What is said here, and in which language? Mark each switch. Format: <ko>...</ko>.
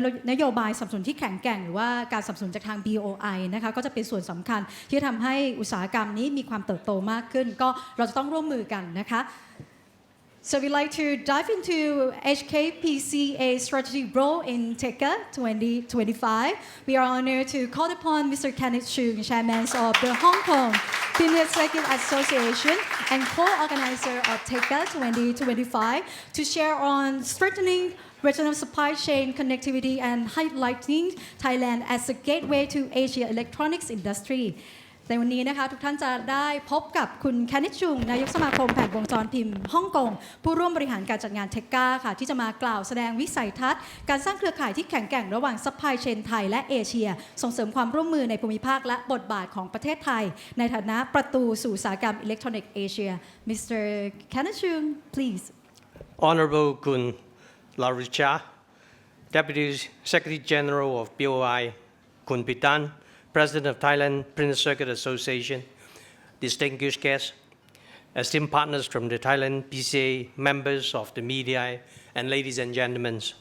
<th>นโยบายสนับสนุนที่แข็งแกร่งหรือว่าการสนับสนุนจากทาง BOI นะคะก็จะเป็นส่วนสำคัญที่จะทำให้อุตสาหกรรมนี้มีความเติบโตมากขึ้นก็เราจะต้องร่วมมือกันนะคะ</th> <en>So we'd like to dive into HKPCA strategy role in THECA 2025. We are honored to call upon Mr. Kenneth Chung, Chairman of the Hong Kong Premier Circuit Association and co-organizer of THECA 2025 to share on strengthening regional supply chain connectivity and highlighting Thailand as a gateway to Asia electronics industry.</en> <th>ในวันนี้นะคะทุกท่านจะได้พบกับคุณแคนนิชชุงนายกสมาคมแผ่นวงจรพิมพ์ฮ่องกงผู้ร่วมบริหารการจัดงานเทคกาค่ะที่จะมากล่าวแสดงวิสัยทัศน์การสร้างเครือข่ายที่แข็งแกร่งระหว่างซัพพลายเชนไทยและเอเชียส่งเสริมความร่วมมือในภูมิภาคและบทบาทของประเทศไทยในฐานะประตูสู่อุตสาหกรรมอิเล็กทรอนิกส์เอเชีย Mr.</th> <en>Kenneth Chung, please. Honorable Kun Laricha, Deputy Secretary General of BOI, Kun Pitan, President of Thailand Printer Circuit Association, distinguished guests, esteemed partners from the Thailand PCA, members of the media, and ladies and gentlemen.</en>